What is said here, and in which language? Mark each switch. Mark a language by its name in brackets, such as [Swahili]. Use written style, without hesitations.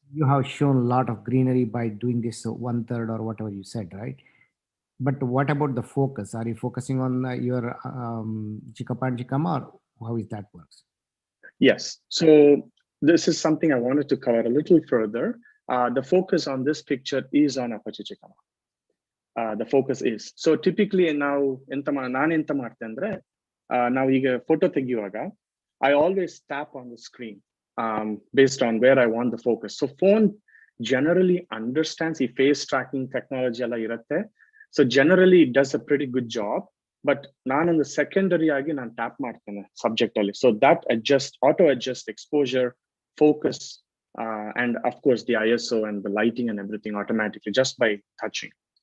[English] you have shown a lot of greenery by doing this 1/3 or whatever you said, right? But what about the focus? Are you focusing on your chikkappa and chikkama, or how is that works? Yes, so this is something I wanted to cover a little further. The focus on this picture is on appachi chikkama. The focus is, so typically [Kannada] ನಾವು ನಾನು ಎಂತ ಮಾಡ್ತೆ ಅಂದ್ರೆ, ನಾವು ಈಗ photo ತೆಗೆಯುವಾಗ [English] I always tap on the screen based on where I want the focus. So phone generally understands the face tracking technology alla irutte. So generally it does a pretty good job. [Kannada] But ನಾನು ಒಂದು secondary ಆಗಿ ನಾನು tap ಮಾಡ್ತೇನೆ subject ಅಲ್ಲಿ. [English] So that auto adjust exposure, focus, and of course the ISO and the lighting and everything automatically just by touching.